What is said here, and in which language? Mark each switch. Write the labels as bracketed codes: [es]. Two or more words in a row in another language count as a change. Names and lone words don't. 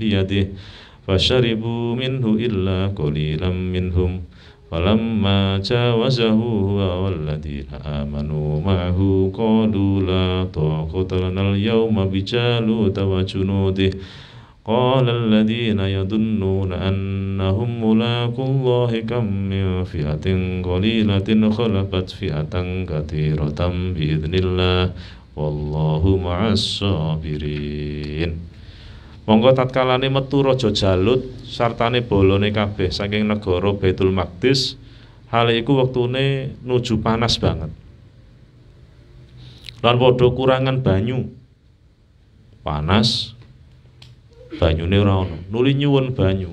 [ar] بيده فشربوا منه إلا قليلا منهم فلما جاوزه هو والذين آمنوا معه قالوا لا طاقة لنا اليوم بجالوت وجنوده قال الذين يظنون أنهم ملاقو الله كم من فئة قليلة غلبت فئة كثيرة بإذن الله والله مع الصابرين. [jv] Monggo tatkalane metu Raja Jalut sartane bolone kabeh saking negara Baitul Maqdis, hal iku wektune nuju panas banget. Lan padha kurangan banyu. Panas banyune ora ono, nuli nyuwun banyu.